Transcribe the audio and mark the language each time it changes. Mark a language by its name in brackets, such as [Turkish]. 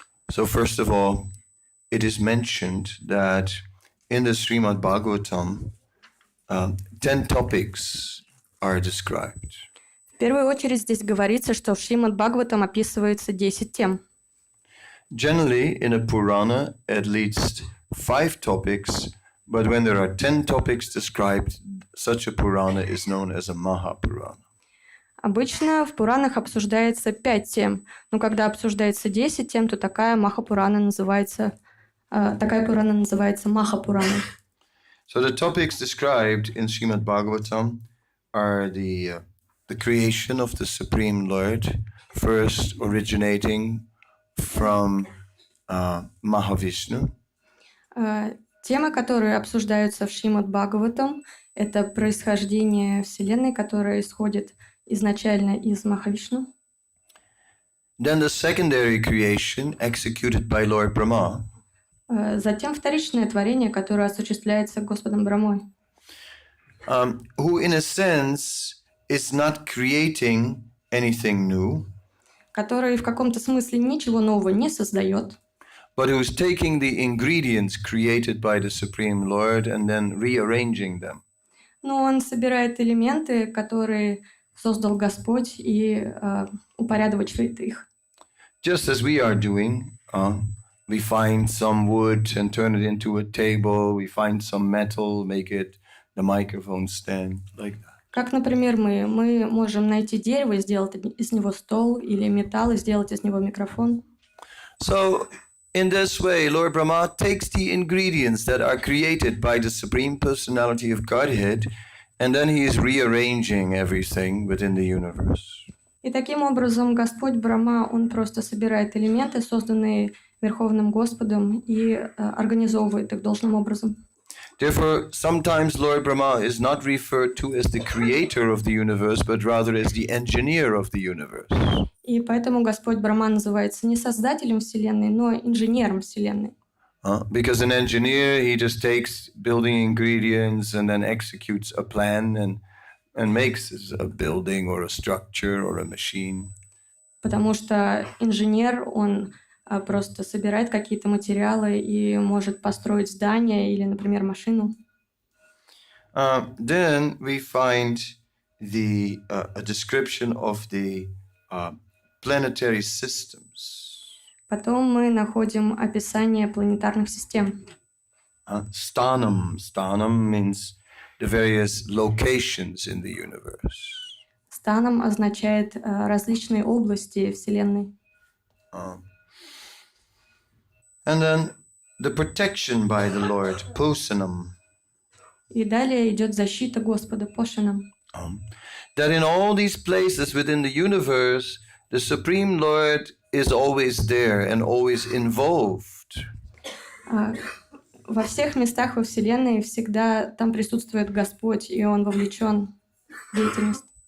[English] So first of all, it is mentioned that in the Srimad Bhagavatam, 10 topics are described. [Russian] В первую очередь здесь говорится, что в Шримад Бхагаватам описывается 10 тем. [English] Generally, in a Purana, at least 5 topics, but when there are 10 topics described, such a Purana is known as a Mahapurana. [Russian] Обычно в Пуранах обсуждается 5 тем, но когда обсуждается 10 тем, то такая Пурана называется Махапурана. [English] So the topics described in Srimad Bhagavatam are the creation of the Supreme Lord, first originating from Mahavishnu. [Russian] Темы, которые обсуждаются в Шримад Бхагаватам, это происхождение Вселенной, которая исходит изначально из Махавишну. [English] Then the secondary creation executed by Lord Brahma. [Russian] Затем вторичное творение, которое осуществляется Господом Брамой. [English] Who in a sense is not creating anything new, [Russian] Который в каком-то смысле ничего нового не создает, [English] but who's taking the ingredients created by the Supreme Lord and then rearranging them. [Russian] но он собирает элементы, которые создал Господь, и упорядочивает их. [English] Just as we are doing, we find some wood and turn it into a table, we find some metal, make it the microphone stand, like that. [Russian] Как, например, мы можем найти дерево и сделать из него стол, или металл и сделать из него микрофон. [English] So, in this way, Lord Brahma takes the ingredients that are created by the Supreme Personality of Godhead, and then he is rearranging everything within the universe. [Russian] И таким образом Господь Брахма, он просто собирает элементы, созданные Верховным Господом, и организовывает их должным образом. [English] Therefore, sometimes Lord Brahma is not referred to as the creator of the universe, but rather as the engineer of the universe. [Russian] И поэтому Господь Брахма называется не создателем Вселенной, но инженером Вселенной. [English] Because an engineer, he just takes building ingredients and then executes a plan and makes a building or a structure or a machine. [Russian] Потому что инженер, он просто собирает какие-то материалы и может построить здание или, например, машину. [English] Then we find a description of the planetary systems. [Russian] Потом мы находим описание планетарных систем. [English] Stanam. Stanam means the various locations in the universe. [Russian] Станом означает различные области Вселенной. [English] And then the protection by the Lord, Posanam. [Russian] И далее идет защита Господа, Пошанам. [English] That in all these places within the universe, the Supreme Lord is always there and always involved. [Russian] Во всех местах во Вселенной всегда там присутствует Господь, и Он вовлечен в деятельность.